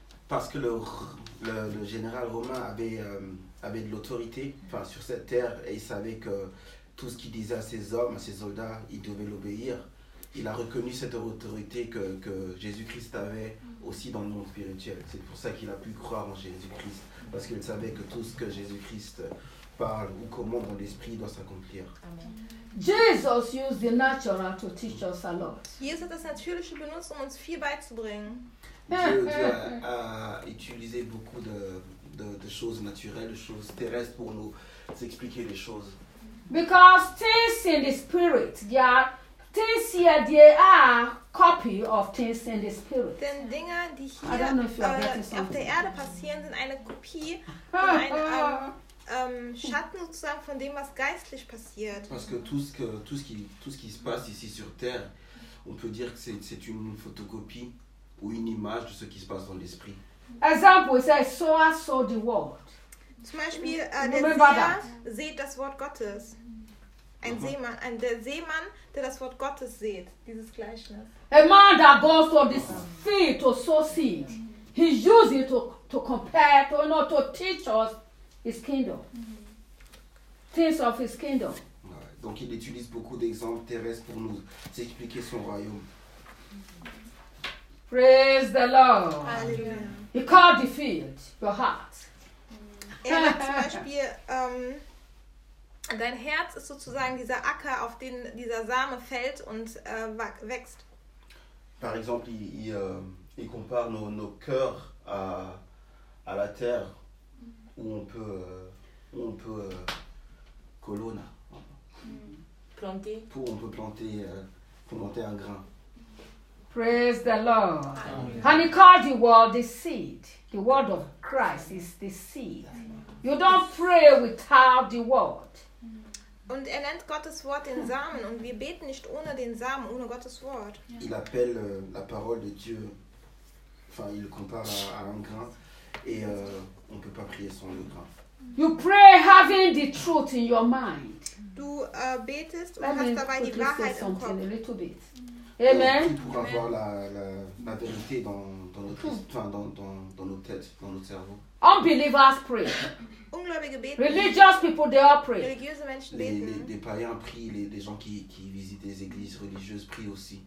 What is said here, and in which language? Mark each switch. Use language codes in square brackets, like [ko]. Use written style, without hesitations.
[fr] Parce que le général romain avait de l'autorité sur cette terre et il savait que tout ce qu'il disait à ses hommes, à ses soldats, ils devaient l'obéir. Il a reconnu cette autorité que Jésus-Christ avait aussi dans le monde spirituel. C'est pour ça qu'il a pu croire en Jésus-Christ, parce qu'il savait que tout ce que Jésus-Christ parle ou commande dans l'esprit doit s'accomplir. [en] Jesus used the natural to teach us a lot. [de] Jesus hat das natürliche benutzt, um uns viel beizubringen. [fr] Dieu a utilisé beaucoup de choses naturelles, de choses terrestres pour nous expliquer les choses. [en] Because things in the spirit, things here, they are copy of things in the spirit. [de] Denn Dinge, die hier auf der Erde passieren, sind eine Kopie, ein Schatten sozusagen von dem, was geistlich passiert. [fr] Parce que tout ce qui se passe ici sur Terre, on peut dire que c'est une photocopie ou une image de ce qui se passe dans l'esprit. [en] Example, it says, so I saw the word. [de] Zum Beispiel, der Seher sieht das Wort Gottes. Ein Seemann, der das Wort Gottes sieht, dieses Gleichnis. [en] A man that goes to the field to sow seed, he uses it to compare, to teach us His kingdom. Mm-hmm. Things of his kingdom. [fr] Donc il utilise beaucoup d'exemples terrestres pour nous expliquer son royaume. [en] Praise the Lord. [fr] Alléluia. [en] He called the field, your heart. [de] Er hat zum Beispiel, dein Herz ist sozusagen dieser Acker, auf den dieser Same fällt und wächst. [fr] Par exemple, il compare nos cœurs à la terre où on peut colonna. Planter. Pour on peut planter planter un grain. [en] Praise the Lord. Amen. And he called the word the seed. The word of Christ is the seed. You don't pray without the word. [de] Und er nennt Gottes Wort den Samen und wir beten nicht ohne den Samen, ohne Gottes Wort. [fr] Il appelle la parole de Dieu. Enfin, il compare à un grain et on peut pas prier sans le grain. [en] You pray having the truth in your mind. [de] Du betest und hast dabei die Wahrheit im Kopf. [en] A little bit. Amen. [fr] Pour avoir la vérité dans nos têtes, dans notre cerveau. [en] Unbelievers pray. [de] Ungläubige beten. [en] Religious people they all pray. [de] Religiöse Menschen beten. [fr] Les païens prient, les gens qui visitent les églises religieuses prient aussi.